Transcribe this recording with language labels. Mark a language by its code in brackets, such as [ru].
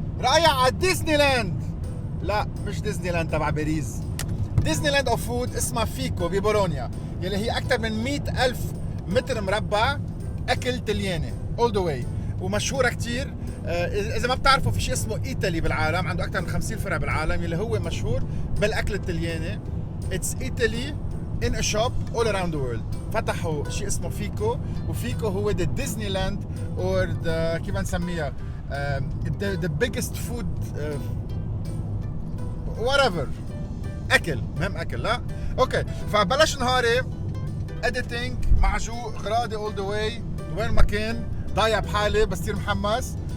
[ar] رايح على ديزني لاند. لا مش ديزني لاند تبع باريس، ديزني لاند اوف فود اسمها فيكو ببولونيا، يلي هي اكثر من 100,000 متر مربع اكل طلياني [en] all the way, [ar] ومشهوره كثير. اذا ما بتعرفوا في شيء اسمه ايطالي بالعالم، عنده اكثر من 50 فرع بالعالم، يلي هو مشهور بالاكل الطلياني. [en] It's ايطالي in a shop all around the world. [ar] فتحوا شيء اسمه فيكو، وفيكو هو [en] the Disneyland or the [ar] كيف نسميها [en] the biggest food whatever. [ar] اكل، مهم اكل، لا اوكي فبلش نهاري اديتنج معجوق غراضي [en] all the way [ar] وين ما كان ضايع بحالي بس كثير محمس.